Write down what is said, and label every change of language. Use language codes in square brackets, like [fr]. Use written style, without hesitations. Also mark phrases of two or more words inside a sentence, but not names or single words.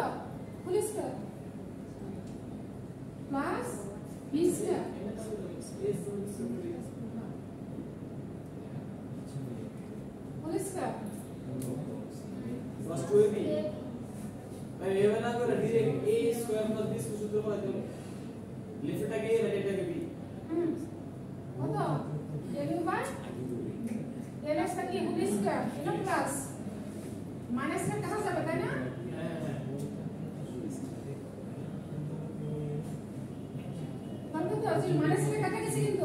[en] whole square plus b square whole square [bn] প্লাস 2ab ভাই এভাবে না করে ডাইরেক্ট [en] a square plus b [bn] সূত্র করে দিও লেফটটাকে a রাইটটাকে b কত? [en] del u by del x [bn] কি [en] whole square, [bn] এটা প্লাস মাইনাসটা কাটা যাবে, তাই না? তাহলে তো যে মাইনাসটা কাটাকাটি